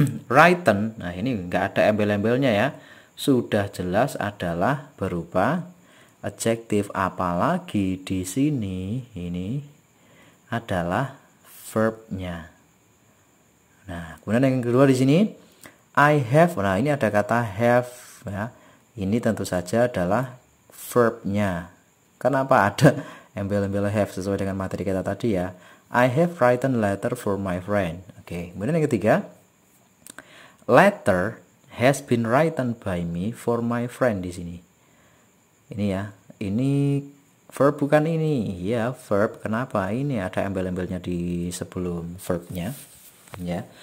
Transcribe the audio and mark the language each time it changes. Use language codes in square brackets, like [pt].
[id] Written, nah ini enggak ada embel-embelnya ya. Sudah jelas adalah berupa adjektif, apalagi di sini ini adalah verbnya. Nah, kemudian yang kedua di sini [en] I have. [id] Nah, ini ada kata have ya. Ini tentu saja adalah verbnya. Kenapa ada embel-embel have sesuai dengan materi kita tadi ya. [en] I have written letter for my friend. [id] Oke, kemudian yang ketiga [en] letter has been written by me for my friend [id] di sini. Ini ya, ini verb bukan ini ya, verb. Kenapa? Ini ada embel-embelnya di sebelum verbnya ya.